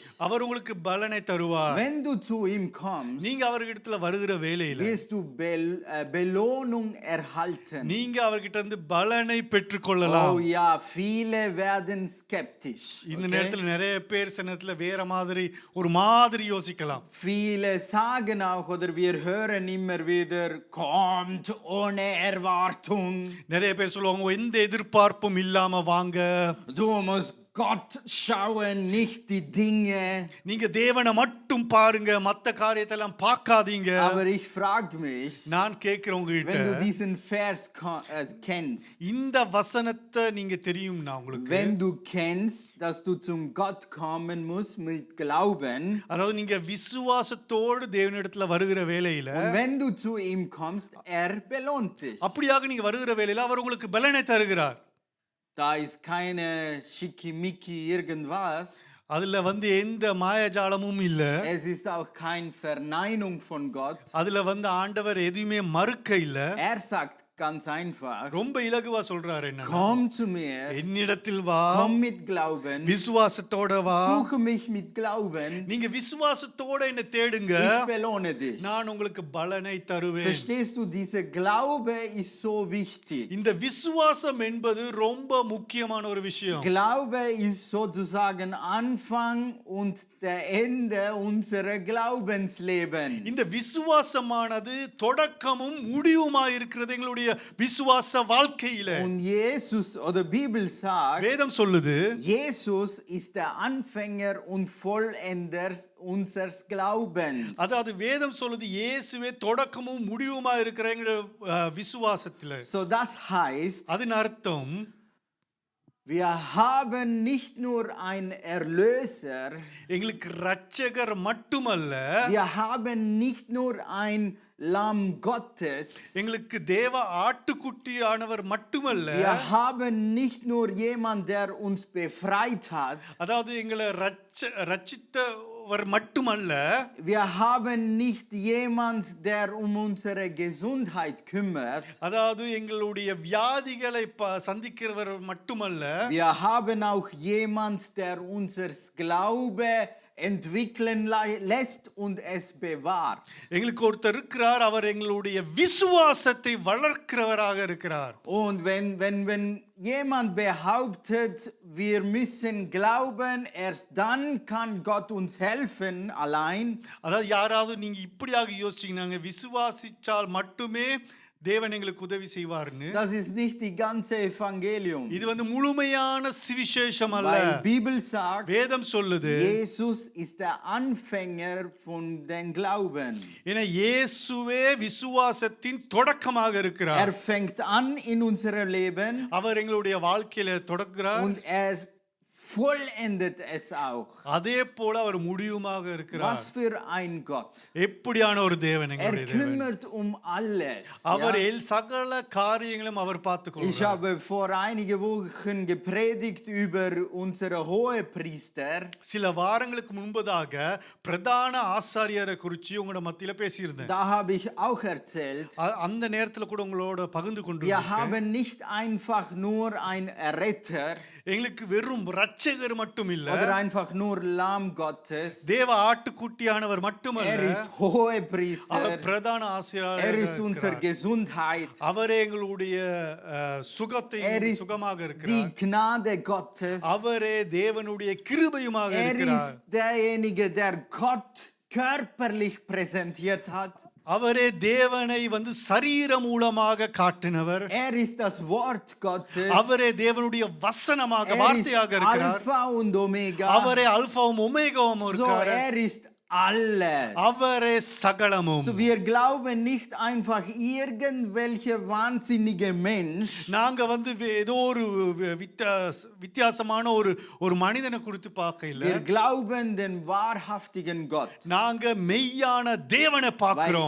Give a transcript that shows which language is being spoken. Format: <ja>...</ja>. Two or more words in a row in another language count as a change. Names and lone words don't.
<ta>அவர் உங்களுக்கு பலனை தருவார்.</ta> <de>Wenn du zu ihm kommst,</de> <ta>நீங்க அவர்கிட்ட வருகிற வேளையில</ta> <de>wirst du Belohnung erhalten.</de> <ta>நீங்க அவர்கிட்ட பலனை பெற்றுக்கொள்ளலாம்.</ta> <de>Oh ja, viele werden skeptisch.</de> <ta>இந்த Okay? நேரத்துல நிறைய பேர் சில நேரத்துல வேற மாதிரி ஒரு மாதிரி யோசிக்கலாம்.</ta> <de>Viele sagen auch oder wir hören immer wieder, kommt ohne Erwartung.</de> <ta>நிறைய பேர் சொல்லுவாங்க எந்த எதிர்பார்ப்பும் இல்லாம வாங்க.</ta> <de>Du musst Gott schauen, nicht die Dinge.</de> <ta>நீங்க தேவனை மட்டும் பாருங்க, மத்த காரியத்தை எல்லாம் பார்க்காதீங்க.</ta> <de>Aber ich frage mich,</de> <ta>நான் கேக்குறேன்</ta> <de>wenn du</de> <ta>உங்ககிட்ட,</ta> <de>diesen Vers kennst,</de> <ta>இந்த வசனத்தை நீங்க தெரியும்னா உங்களுக்கு,</ta> <de>wenn du kennst, dass du zum Gott kommen musst mit Glauben,</de> <ta>அதாவது நீங்க விசுவாசத்தோடு தேவனிடத்துல வருகிற வேளையில,</ta> <de>und wenn du zu ihm kommst, er belohnt dich.</de> <ta>அப்படியாக நீங்க வருகிற வேளையில அவர் உங்களுக்கு பலனை தருகிறார்.</ta> <de>Da ist keine Schickimicki irgendwas.</de> <ta>அதுல எந்த மாயஜாலமும் இல்ல.</ta> <de>Es ist auch keine Verneinung von Gott.</de> <ta>அதுல ஆண்டவர் எதுவுமே மறுக்க இல்ல.</ta> <de>Er sagt ganz einfach.</de> <ta>ரொம்ப இலகுவா சொல்றாரு என்ன,</ta> <de>Komm zu mir,</de> <ta>என்னிடத்தில் வா,</ta> <de>komm mit Glauben,</de> <ta>விசுவாசத்தோட வா.</ta> <de>suche mich mit Glauben,</de> <ta>நீங்க விசுவாசத்தோட என்ன தேடுங்க,</ta> <de>ich belohne dich.</de> <ta>நான் உங்களுக்கு பலனை தருவேன்.</ta> <de>Verstehst du, dieser Glaube ist so wichtig.</de> <ta>இந்த விசுவாசம் என்பது ரொம்ப முக்கியமான ஒரு விஷயம்.</ta> <de>Glaube ist sozusagen Anfang und der Ende unserer Glaubensleben.</de> <ta>இந்த விசுவாசமானது தொடக்கமும் முடிவுமாய் இருக்கிறது எங்களுடைய விசுவாச வாழ்க்கையில.</ta> <de>Und Jesus oder Bibel sagt,</de> <ta>வேதம் சொல்லுது,</ta> <de>Jesus ist der Anfänger und Vollender unseres Glaubens.</de> <ta>அதாவது வேதம் சொல்லுது இயேசுவே தொடக்கமும் முடிவுமாய் இருக்கிற எங்க விசுவாசத்துல.</ta> <de>So das heißt,</de> <ta>அதன் அர்த்தம்</ta> <de>wir haben nicht nur einen Erlöser,</de> <ta>எங்களுக்கு இரட்சகர் மட்டுமல்ல,</ta> <de>wir haben nicht nur ein Lamm Gottes,</de> <ta>எங்களுக்கு தேவ ஆட்டுக்குட்டியானவர் மட்டுமல்ல,</ta> <de>wir haben nicht nur jemand, der uns befreit hat,</de> <ta>அதாவது எங்களை ரட்சித்தவர் மட்டுமல்ல,</ta> <de>wir haben nicht jemand, der um unsere Gesundheit kümmert,</de> <ta>அதாவது எங்களுடைய வியாதிகளை சந்திக்கிறவர் மட்டுமல்ல,</ta> <de>wir haben auch jemand, der unser Glaube entwickeln lässt und es bewahrt.</de> <ta>எங்களுக்கு ஒருத்தர் இருக்கிறார், அவர் எங்களுடைய விசுவாசத்தை வளர்க்கிறவராக இருக்கிறார்.</ta> <de>Und wenn jemand behauptet, wir müssen glauben, erst dann kann Gott uns helfen allein,</de> <ta>அதாவது யாராவது நீங்க இப்படியாக யோசிச்சீங்கன்னா விசுவாசிச்சால் மட்டுமே தேவன் எங்களுக்கு உதவி செய்வார்னு,</ta> <de>das ist nicht die ganze Evangelium.</de> <ta>இது வந்து முழுமையான சுவிசேஷம் அல்ல.</ta> <de>Weil Bibel sagt,</de> <ta>வேதம் சொல்லுது</ta> <de>Jesus ist der Anfänger von den Glauben.</de> <ta>ஏன்னா இயேசுவே விசுவாசத்தின் தொடக்கமாக இருக்கிறார்.</ta> <de>Er fängt an in unserem Leben</de> <ta>அவர் எங்களுடைய வாழ்க்கையில தொடங்குகிறார்,</ta> <de>und er vollendet es auch.</de> <ta>அதே போல அவர் முடிவுமாக இருக்கிறார்.</ta> <de>Was für ein Gott.</de> <ta>எப்படியான ஒரு தேவன்</ta> <de>Er</de> <ta>எங்களுடைய தேவன்.</ta> <de>kümmert um alles.</de> <ta>அவர்</ta> <de>Ja?</de> <ta>சகல காரியங்களும் அவர்</ta> <de>Ich</de> <ta>பார்த்துக்கொள்கிறார்.</ta> <de>habe vor einigen Wochen gepredigt über unsere Hohepriester.</de> <ta>சில வாரங்களுக்கு முன்பதாக பிரதான ஆசாரியரை குறித்து உங்களோட மத்தியில பேசியிருந்தேன்.</ta> <de>Da habe ich auch erzählt,</de> <ta>அந்த நேரத்துல கூட உங்களோட பகிர்ந்து</ta> <de>wir</de> <ta>கொண்டு</ta> <de>haben nicht einfach nur einen Retter</de> <ta>எங்களுக்கு வெறும் இரட்சகர் மட்டும் இல்ல,</ta> <de>oder einfach nur Lamm Gottes.</de> <ta>தேவ ஆட்டுக்குட்டியானவர் மட்டுமல்ல,</ta> <de>Er ist Hohepriester.</de> <ta>அவர் பிரதான</ta> <de>Er</de> <ta>ஆசிரியராக</ta> <de>ist unsere</de> <ta>இருக்கிறார்.</ta> <de>Gesundheit.</de> <ta>அவரே எங்களுடைய சுகத்தை</ta> <de>Er ist</de> <ta>சுகமாக</ta> <de>die</de> <ta>இருக்கிறார்.</ta> <de>Gnade Gottes.</de> <ta>அவரே தேவனுடைய கிருபையுமாக</ta> <de>Er</de> <ta>இருக்கிறார்.</ta> <de>ist derjenige, der Gott körperlich präsentiert hat.</de> <ta>அவரே தேவனை வந்து சரீர மூலமாக காட்டினவர்.</ta> <de>Er ist das Wort Gottes.</de> <ta>அவரே தேவனுடைய வசனமாக</ta> <de>Er ist</de> <ta>வார்த்தையாக இருக்கிறார்.</ta> <de>Alpha und Omega.</de> <ta>அவரே அல்பாவும் ஒமேகாவும்</ta> <de>So,</de> <ta>இருக்கிறார்.</ta> <de>er ist alles.</de> <ta>அவரே சகலமும்.</ta> <de>So, wir glauben nicht einfach irgendwelche wahnsinnige Mensch.</de> <ta>நாங்க வந்து ஏதோ ஒரு வித்தியாசமான ஒரு மனிதனை குறித்து பார்க்க இல்ல,</ta> <de>Wir glauben den wahrhaftigen Gott.</de> <ta>நாங்க மெய்யான தேவனை</ta> <de>Weil</de> <ta>பார்க்கிறோம்.</ta>